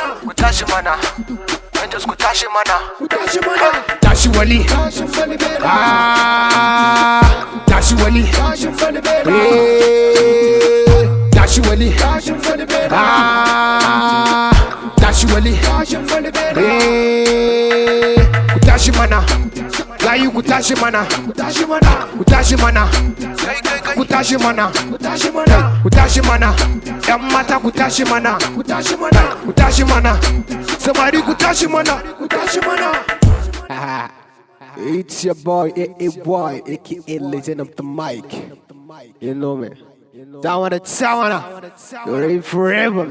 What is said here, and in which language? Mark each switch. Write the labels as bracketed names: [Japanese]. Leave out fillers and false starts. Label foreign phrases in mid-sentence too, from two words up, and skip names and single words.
[Hausa] ku tashi mana, Yan Jos ku tashi mana, tashi mana. Tashi wali, tashin balbela, tashi wali, tashin balbela, tashi wali, tashin balbela, tashi wali, tashin balbela. Kutashi mana, gayu kutashi mana, kutashi mana, kutashi mana, kutashi mana, kutashi mana, yan mata kutashi mana, kutashi mana, samari kutashi mana, kutashi mana. [English] It's your boy, boy, aka Legend of the Mic. You know me. Tawana, you're in forever.